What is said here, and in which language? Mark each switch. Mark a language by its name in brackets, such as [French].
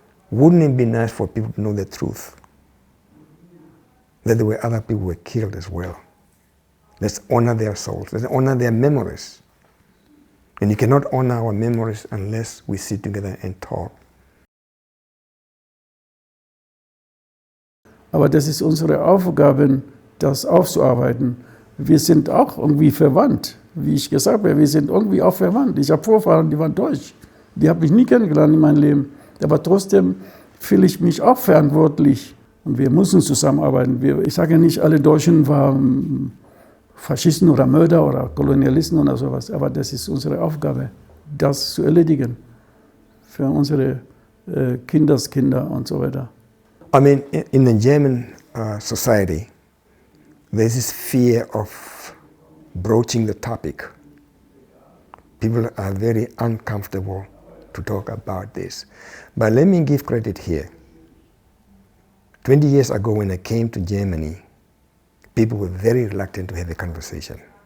[English] Wouldn't it be nice for people to know the truth? That there were other people who were killed as well. Let's honor their souls. Let's honor their memories. And you cannot honor our memories unless we sit together and talk. [German] Aber das ist unsere Aufgabe, das aufzuarbeiten. Wir sind auch irgendwie verwandt. Wie ich gesagt habe, wir sind irgendwie auch verwandt. Ich habe Vorfahren, die waren Deutsch. Die habe ich nie kennengelernt in meinem Leben. Aber trotzdem fühle ich mich auch verantwortlich. Und wir müssen zusammenarbeiten. Ich sage nicht, alle Deutschen waren Faschisten oder Mörder oder Kolonialisten oder sowas. Aber das ist unsere Aufgabe, das zu erledigen. Für unsere Kindeskinder und so weiter. [English] I mean, in the German society, there's this fear of broaching the topic. People are very uncomfortable to talk about this. But let me give credit here. 20 years ago when I came to Germany, people were very reluctant to have a conversation.